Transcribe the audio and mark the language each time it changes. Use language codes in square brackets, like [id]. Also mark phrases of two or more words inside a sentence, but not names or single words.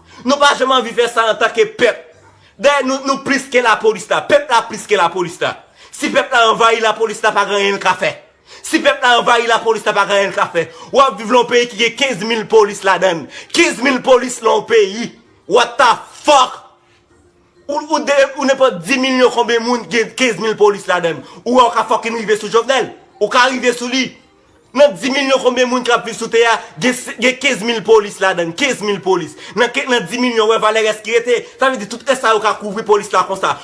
[ht] Nou pa janm anvi fè sa an tanke pèp. De, nou, nou plis ke lapolis la. Pèp la plis ke lapolis la. Si pèp la anvayi lapolis la, pa gen anyen ka fè. Si pèp la anvayi lapolis la, pa gen anyen ka fè. Ou ap viv nan peyi ki gen kenz mil polis ladan. Kenz mil polis nan peyi. [en] What the fuck? [ht] Ou, ou de, ou ne pa di milyon konbyen moun gen kenz mil polis ladan. Ou an ka fucking rive sou Jovenel. Ou ka rive sou li. Nan di milyon konbyen moun k ap viv sou tè a, gen se-, gen kenz mil polis ladan, kenz mil polis. Nan ke-, nan di milyon, wè, Valérès ki rete, sa vle di tout sa yo ka kouvri polis la konsa.